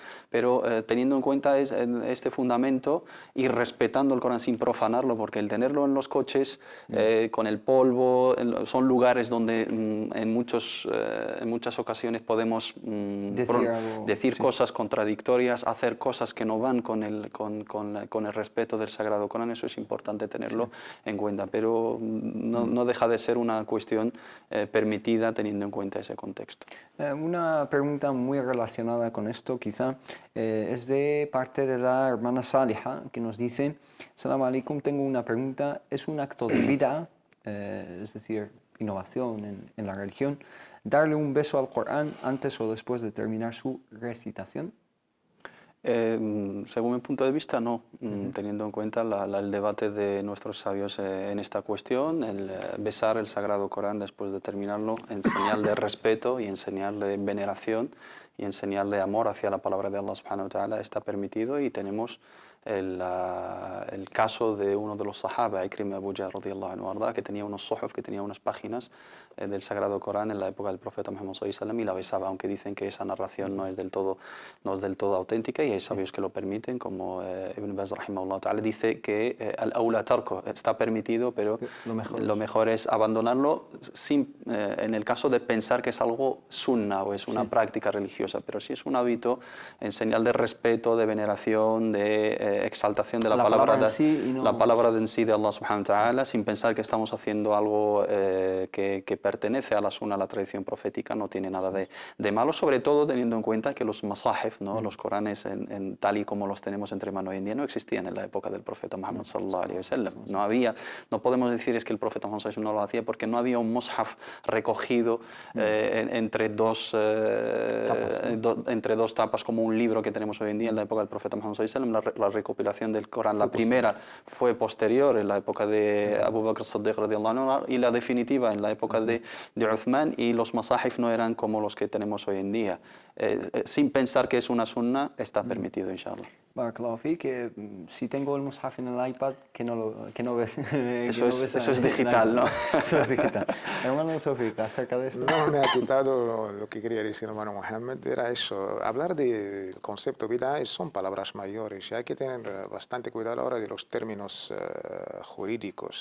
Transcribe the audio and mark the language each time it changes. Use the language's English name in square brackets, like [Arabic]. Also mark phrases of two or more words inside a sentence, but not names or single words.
[Spanish] Pero teniendo en cuenta este fundamento y respetando el Corán sin profanarlo, porque el tenerlo en los coches, con el polvo, son lugares donde en muchas ocasiones podemos decir cosas contradictorias, hacer cosas que no van con con el respeto del Sagrado Corán, eso es importante tenerlo en cuenta, pero no deja de ser una cuestión permitida teniendo en cuenta ese contexto. Una pregunta muy relacionada con esto, quizá, es de parte de la hermana Saliha, que nos dice: [Arabic] السلام عليكم, [Spanish] tengo una pregunta. ¿Es un acto de bid'a, es decir, innovación en la religión, darle un beso al Corán antes o después de terminar su recitación? Según mi punto de vista, no, teniendo en cuenta el debate de nuestros sabios en esta cuestión, el besar el Sagrado Corán después de terminarlo en señal de respeto y en señal de veneración y en señal de amor hacia la palabra de [Arabic] الله سبحانه و [Spanish] ta'ala está permitido, y tenemos el caso de uno de los sahaba, Ikrim Abu Jahl [Arabic] رضي الله عنه وأرضاه, [Spanish] que tenía unos suhuf, que tenía unas páginas del Sagrado Corán en la época del profeta [Arabic] محمد صلى الله عليه وسلم, [Spanish] y la besaba, aunque dicen que esa narración no es del todo auténtica, y hay sabios que lo permiten, como Ibn Baz [Arabic] رحمه الله تعالى [Spanish] dice que [Arabic] الأولى تركه [Spanish] está permitido, pero lo mejor es abandonarlo en el caso de pensar que es algo sunna o es una práctica religiosa, pero si es un hábito en señal de respeto, de veneración, de exaltación de la palabra en sí de [Arabic] الله سبحانه وتعالى, [Spanish] sin pensar que estamos haciendo algo que pertenece a la sunna, a la tradición profética, no tiene nada de malo, sobre todo teniendo en cuenta que los masahif, ¿no? Los Coranes tal y como los tenemos entre manos hoy en día, no existían en la época del profeta Muhammad [Arabic] صلى الله عليه وسلم. [Spanish] No podemos decir es que el profeta Muhammad [Arabic] صلى الله عليه وسلم [Spanish] no lo hacía, porque no había un mushaf recogido entre dos tapas como un libro que tenemos hoy en día en la época del profeta Muhammad [Arabic] صلى الله عليه وسلم. [Spanish] La recopilación del Corán, la primera fue posterior, en la época de Abu Bakr as-Siddiq [Arabic] رضي الله عنه, [Spanish] y la definitiva en la época de Uthman, y los masahif no eran como los que tenemos hoy en día. Sin pensar que es una sunna, está permitido, inshallah. [Arabic] بارك الله في, [Spanish] que si tengo el mushaf en el iPad, que no ves. Eso es digital, ¿no? Eso es digital. Hermano Sofik, acerca de esto. No, me ha quitado lo que quería decir, hermano Mohammed, era eso. Hablar del concepto bid'a son palabras mayores y hay que tener bastante cuidado a la hora de los términos jurídicos.